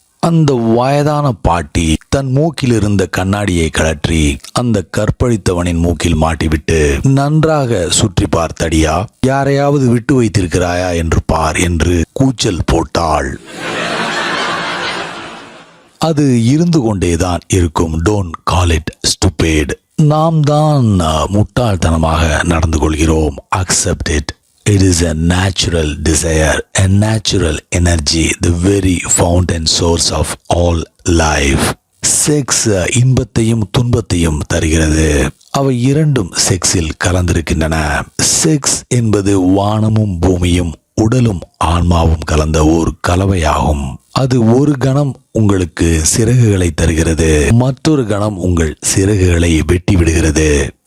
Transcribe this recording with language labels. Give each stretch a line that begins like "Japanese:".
Tamil: அந்த வயதான பாட்டி தன் மூக்கில் இருந்த கண்ணாடியை கழற்றி அந்த கற்பழித்தவனின் மூக்கில் மாட்டிவிட்டு, நன்றாக சுற்றி பார்த்தடியா, யாரையாவது விட்டு வைத்திருக்கிறாயா என்று பார் என்று கூச்சல் போட்டாள். அது இருந்து கொண்டேதான் இருக்கும்.
English: Don't call it stupid.
Tamil: நாம் தான் முட்டாள்தனமாக நடந்து கொள்கிறோம்.
English: Accept it. It is a natural desire, a natural energy, the very fountain source of all life.
Tamil: Sex இன்பத்தையும் துன்பத்தையும் தருகிறது. அவை இரண்டும் செக்ஸில் கலந்திருக்கின்றன. செக்ஸ் என்பது வானமும் பூமியும் உடலும் ஆன்மாவும் கலந்த ஒரு கலவையாகும். அது ஒரு கணம் உங்களுக்கு சிறகுகளை தருகிறது, மற்றொரு கணம் உங்கள் சிறகுகளை வெட்டி விடுகிறது.